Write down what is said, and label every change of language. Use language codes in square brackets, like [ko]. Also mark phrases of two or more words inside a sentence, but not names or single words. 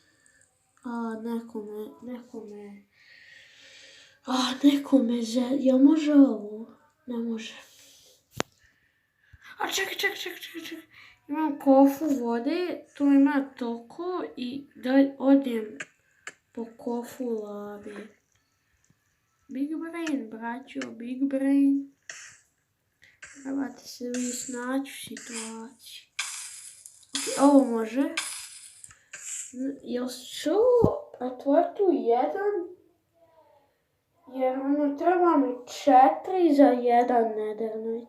[sr] Jel može ovo? Ne može. Čekaj. Imam kofu vode, tu ima toliko i da odem po kofu lave. [en] Big brain, braćo, big brain. [sr] Trebate se vi snaći u situaciji. Ok, ovo može. Jel ću otvoriti u jedan? Jer treba mi 4 za jedan netherite.